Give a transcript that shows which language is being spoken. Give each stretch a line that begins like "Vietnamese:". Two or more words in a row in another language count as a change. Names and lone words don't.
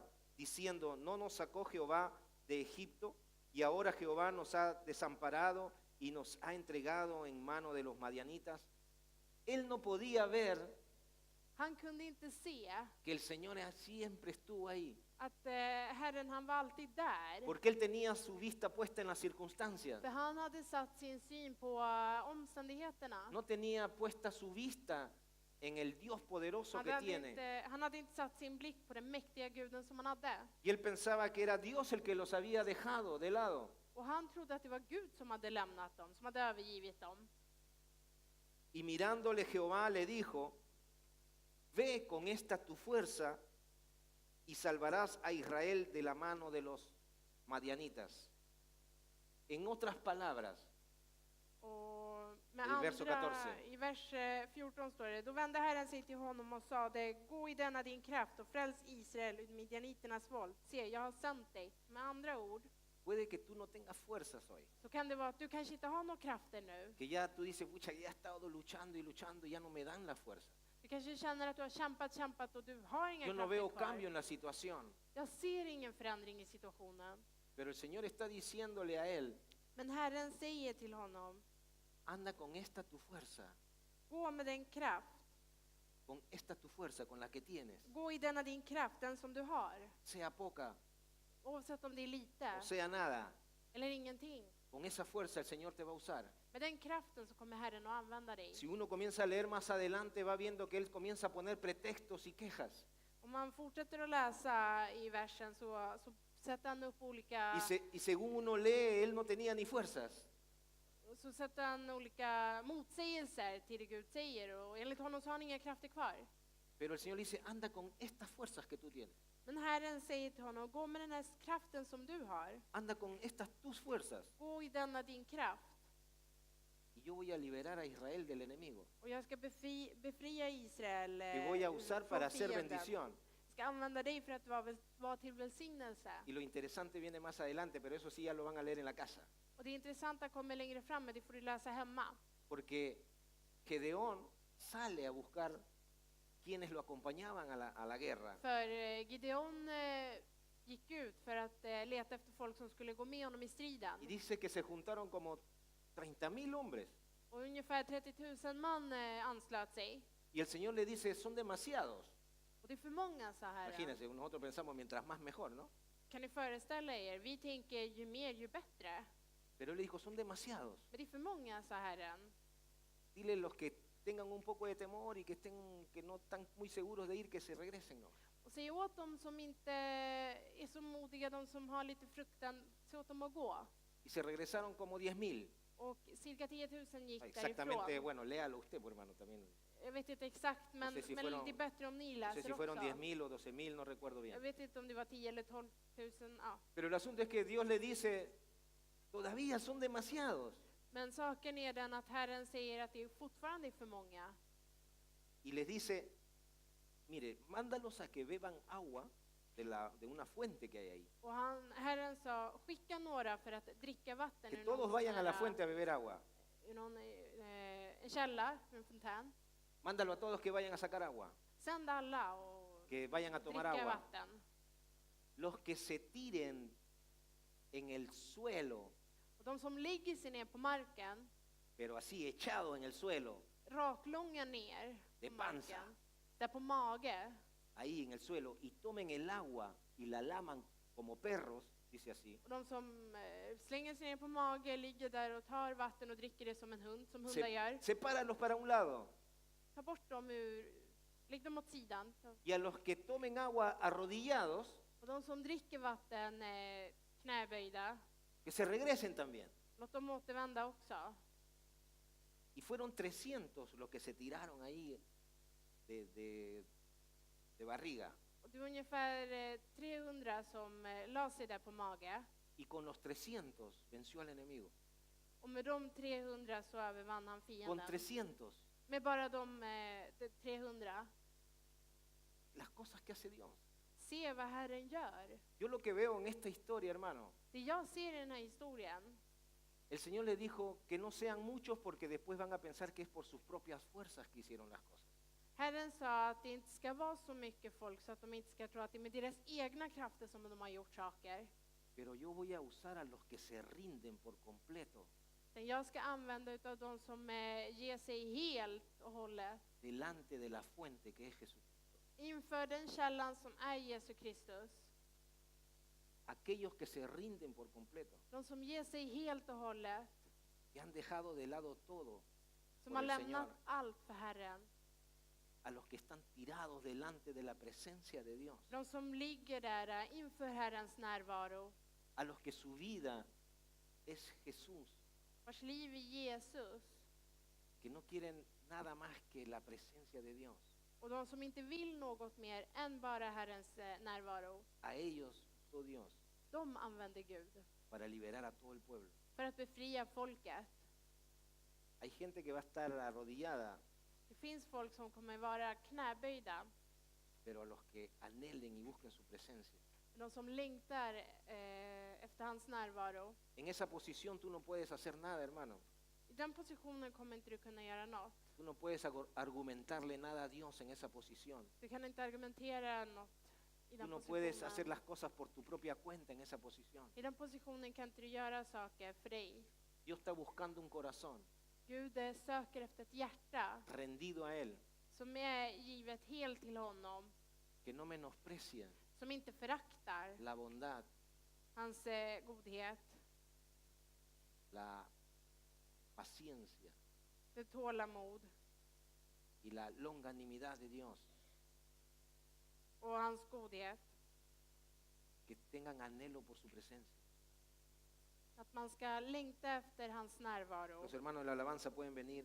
Spanish: Diciendo, ¿no nos sacó Jehová de Egipto? Y ahora Jehová nos ha desamparado y nos ha entregado en mano de los madianitas. Él no podía ver
Swedish: Han kunde inte se
Spanish: que el Señor siempre estuvo ahí.
Swedish: att Herren, han var alltid där.
Spanish: Porque Él tenía su vista puesta en las circunstancias.
Swedish: För han hade satt sin syn på omständigheterna.
Spanish: No tenía puesta su vista en el Dios poderoso que tiene.
Swedish: Han hade inte satt sin blick på den mäktiga guden som han hade.
Spanish: Y él pensaba que era Dios el que los había dejado de lado.
Swedish: Och han trodde att det var Gud som hade lämnat dem, som hade övergivit dem.
Spanish: Y mirándole Jehová le dijo, ve con esta tu fuerza y salvarás a Israel de la mano de los madianitas. En otras palabras,
Swedish: Och med
Spanish: I verso
Swedish: andra,
Spanish: 14.
Swedish: i vers 14 står det, då vände Herren sig till honom och sade, gå i denna din kraft och fräls Israel ur midjaniternas våld. Se, jag har sänt dig. Med andra ord,
Spanish: puede que tú no tengas fuerzas hoy.
Swedish: så kan det vara att du kanske inte har några krafter nu.
Spanish: Que ya tú dices, pucha, ya he estado luchando y luchando y ya no me dan la fuerza.
Swedish: Du kanske känner att du har kämpat och du har inga
Spanish: Yo no
Swedish: krafter
Spanish: veo
Swedish: kvar.
Spanish: cambio en la situación.
Swedish: Jag ser ingen förändring i situationen.
Spanish: Pero el Señor está diciéndole a él,
Swedish: Men Herren säger till honom,
Spanish: anda con esta tu fuerza,
Swedish: gå med den kraft.
Spanish: con esta tu fuerza, con la que tienes,
Swedish: Gå i denna din kraft, den som du har.
Spanish: sea poca
Swedish: Oavsett om det är lite
Spanish: o sea nada,
Swedish: eller ingenting.
Spanish: con esa fuerza el Señor te va a usar.
Swedish: Med den kraften så kommer Herren att använda dig.
Spanish: Si uno comienza a leer más adelante, va viendo que él comienza a poner pretextos y quejas.
Swedish: Om man fortsätter att läsa i versen så sätter han upp olika,
Spanish: Y según uno lee, él no tenía ni fuerzas.
Swedish: så sätter han olika motsägelser till det Gud säger. Och enligt honom så har han inga krafter kvar.
Spanish: Pero el Señor le dice, anda con estas fuerzas que tú tienes.
Swedish: Men Herren säger till honom, gå med den här kraften som du har.
Spanish: Anda con estas tus fuerzas.
Swedish: Gå i denna din kraft.
Spanish: Y yo voy a liberar a Israel del enemigo.
Swedish: Och jag ska befria Israel
Spanish: Te voy a usar
Swedish: från
Spanish: para hacer
Swedish: fienden.
Spanish: bendición.
Swedish: Jag ska använda dig för att vara till välsignelse.
Spanish: Y lo interesante viene más adelante, pero eso sí ya lo van a leer en la casa.
Swedish: Och det intressanta kommer längre fram, men det får du läsa hemma.
Spanish: Porque Gedeón sale a buscar quienes lo acompañaban a la guerra.
Swedish: För Gideon gick ut för att leta efter folk som skulle gå med honom i striden.
Spanish: Y dice que se juntaron como 30.000 hombres.
Swedish: Och ungefär 30 000 man anslöt sig.
Spanish: Y el Señor le dice, son demasiados.
Swedish: Och det är för många, sa Herren.
Spanish: Imagínense, nosotros pensamos mientras más mejor, ¿no?
Swedish: Kan ni föreställa er? Vi tänker ju mer ju bättre.
Spanish: Pero él le dijo, son demasiados.
Swedish: Men det är för många, sa Herren.
Spanish: Dile los que tengan un poco de temor y que no están muy seguros de ir, que se regresen, ¿no?
Swedish: Och säg åt dem som inte är så modiga, de som har lite fruktan, säg åt dem att gå.
Spanish: Y se regresaron como 10.000.
Swedish: Och cirka 10 000 gick
Spanish: Exactamente,
Swedish: därifrån.
Spanish: bueno, léalo usted, pues, hermano, también.
Swedish: Jag vet inte exakt, men,
Spanish: sé si
Swedish: men
Spanish: fueron-
Swedish: det är bättre om ni
Spanish: No sé
Swedish: läser
Spanish: si fueron
Swedish: också.
Spanish: 10.000 o 12.000, no recuerdo
Swedish: Jag
Spanish: bien.
Swedish: vet inte om det var 10 eller 12 000. Ja.
Spanish: Pero el asunto es que Dios le dice, todavía son demasiados.
Swedish: Men saken är den att Herren säger att det fortfarande är för många.
Spanish: Y les dice, mire, mándalos a que beban agua de una fuente que hay ahí.
Swedish: Och Herren sa, skicka några för att dricka vatten
Spanish: Que
Swedish: ur
Spanish: todos
Swedish: någon
Spanish: vayan a la
Swedish: sån
Spanish: fuente
Swedish: här,
Spanish: a beber agua.
Swedish: ur någon, en källa, en fontän.
Spanish: Mándalo a todos que vayan a sacar agua,
Swedish: Sänd alla och
Spanish: que vayan a tomar
Swedish: dricka
Spanish: agua.
Swedish: vatten.
Spanish: Los que se tiren en el suelo,
Swedish: Och de som ligger sig ner på marken,
Spanish: pero así echado en el suelo,
Swedish: raklånga ner
Spanish: De
Swedish: på
Spanish: panza.
Swedish: marken, där på mage,
Spanish: ahí en el suelo, y tomen el agua y la laman como perros, dice así,
Swedish: och de som slänger sig ner på mage, ligger där och tar vatten och dricker det som en hund, som hundar gör.
Spanish: sepáralos para un lado.
Swedish: Ta bort dem lägg dem åt sidan.
Spanish: Y a los que tomen agua arrodillados,
Swedish: Och de som dricker vatten knäböjda,
Spanish: que se regresen también.
Swedish: låt dem återvända också.
Spanish: Y fueron 300 los que se tiraron ahí de barriga.
Swedish: Och det var ungefär 300 som la sig där på mage.
Spanish: Y con los 300 venció al enemigo.
Swedish: Och med de 300 så övervann han
Spanish: Con
Swedish: fienden.
Spanish: 300.
Swedish: Med bara de 300.
Spanish: Las cosas que hace Dios.
Swedish: Se vad Herren gör.
Spanish: Yo lo que veo en esta historia, hermano,
Swedish: Det jag ser i den här historien,
Spanish: el Señor le dijo que no sean muchos porque después van a pensar que es por sus propias fuerzas que hicieron las cosas.
Swedish: Herren sa att det inte ska vara så mycket folk så att de inte ska tro att det är med deras egna krafter som de har gjort saker.
Spanish: Pero yo voy a usar a los que se rinden por completo
Swedish: Den jag ska använda utav de som ger sig helt och hållet
Spanish: delante de la fuente que es Jesucristo.
Swedish: inför den källan som är Jesus Kristus.
Spanish: Aquellos que se rinden por completo,
Swedish: De som ger sig helt och hållet,
Spanish: que han dejado de lado todo
Swedish: som
Spanish: por
Swedish: har
Spanish: el
Swedish: lämnat
Spanish: Señor.
Swedish: allt för Herren.
Spanish: a los que están tirados delante de la presencia de Dios,
Swedish: De som ligger där inför Herrens närvaro,
Spanish: a los que su vida es Jesús,
Swedish: vars liv är Jesus,
Spanish: que no quieren nada más que la presencia de Dios.
Swedish: och de som inte vill något mer än bara Herrens närvaro,
Spanish: A ellos usó Dios
Swedish: de använder Gud
Spanish: para liberar a todo el pueblo.
Swedish: för att befria folket.
Spanish: Hay gente que va a estar arrodillada,
Swedish: Det finns folk som kommer vara knäböjda,
Spanish: pero a los que anhelen y busquen su presencia.
Swedish: de som längtar efter hans närvaro.
Spanish: En esa posición tú no puedes hacer nada, hermano.
Swedish: I den positionen kommer inte du kunna göra något.
Spanish: Tú no puedes argumentarle nada a Dios en esa posición.
Swedish: Du kan inte argumentera något i
Spanish: Tú
Swedish: den
Spanish: no puedes
Swedish: positionen.
Spanish: hacer las cosas por tu propia cuenta en esa posición.
Swedish: I den positionen kan inte du göra saker för dig.
Spanish: Dios está buscando un corazón
Swedish: Gud söker efter ett hjärta
Spanish: rendido a Él,
Swedish: som är givet helt till honom,
Spanish: que no menosprecia
Swedish: som inte föraktar
Spanish: la bondad,
Swedish: hans godhet,
Spanish: la paciencia
Swedish: det tålamod
Spanish: y la longanimidad de Dios.
Swedish: och hans godhet.
Spanish: Que tengan anhelo por su presencia.
Swedish: Att man ska längta efter hans närvaro.
Spanish: Los hermanos de la alabanza pueden venir.